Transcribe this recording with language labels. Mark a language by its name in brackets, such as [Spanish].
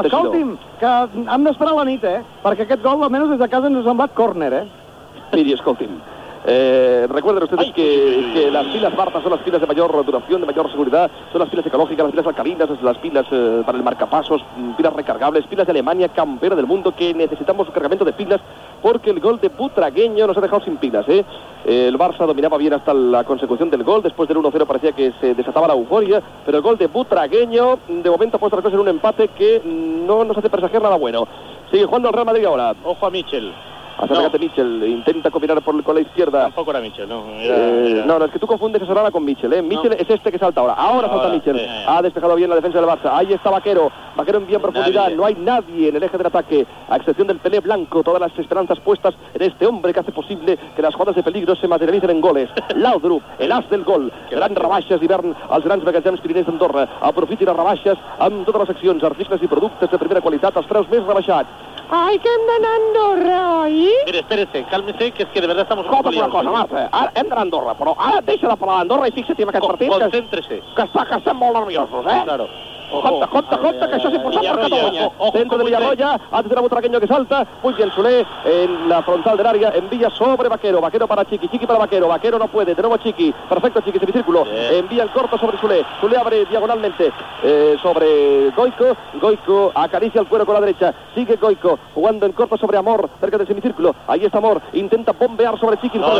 [Catalan] Escolti'm, que hem d'esperar la nit, perquè aquest gol almenys des de casa ens ha semblat córner, Miri, escolti'm, [Spanish] Recuerden ustedes que las pilas Marta son las pilas de mayor duración, de mayor seguridad, son las pilas ecológicas, las pilas alcalinas, las pilas para el marcapasos, pilas recargables, pilas de Alemania, campera del mundo, que necesitamos un cargamento de pilas porque el gol de Butragueño nos ha dejado sin pilas, El Barça dominaba bien hasta la consecución del gol, después del 1-0 parecía que se desataba la euforia, pero el gol de Butragueño de momento ha puesto las cosas en un empate que no nos hace presagiar nada bueno. Sigue jugando el Real Madrid ahora. Ojo a Michel. Acércate, no. Michel, intenta combinar con la izquierda. Tampoco era Michel, no. Era. No, es que tú confundes a Sorana con Michel, Michel no. Es este que salta ahora. Ahora salta Michel. Ha despejado bien la defensa del Barça. Ahí está Vaquero. Vaquero en bien profundidad. Nadie. No hay nadie en el eje del ataque, a excepción del Pelé Blanco. Todas las esperanzas puestas en este hombre que hace posible que las jugadas de peligro se materialicen en goles. [Catalan] Laudrup, [Spanish] el as del gol. [Catalan] Gran rebaixas d'hivern als grans magatzems Pirinès d'Andorra. Aprofiti les rebaixes amb totes les seccions, articles i productes de primera qualitat, els preus més rebaixats. ¡Ay, que hem d'anar a Andorra, oi! [Spanish] Mire, espérese, cálmese, que es que de verdad estamos... [Catalan] Escolta una cosa, Marta, ara hem d'anar a Andorra, però ara deixa de parlar d'Andorra i fixa't en aquest partit... [Spanish] Concéntrese. [Catalan] Que estem molt nerviosos, [Spanish] Claro. [Catalan] Conta, que això és important per Catalunya. [Spanish] Centro de Villarroya, antes de la Butragueño que salta, muy bien Solé en la frontal del área, envía sobre Vaquero, Vaquero para Chiqui, Chiqui para Vaquero, Vaquero no puede, de nuevo Chiqui, perfecto Chiqui, semicírculo, envía el corto sobre Solé, Solé abre diagonalmente sobre Goico, Goico acaricia el cuero con la derecha, sigue Goico, jugando en corto sobre Amor, cerca del semicírculo, ahí está Amor, intenta bombear sobre Chiqui,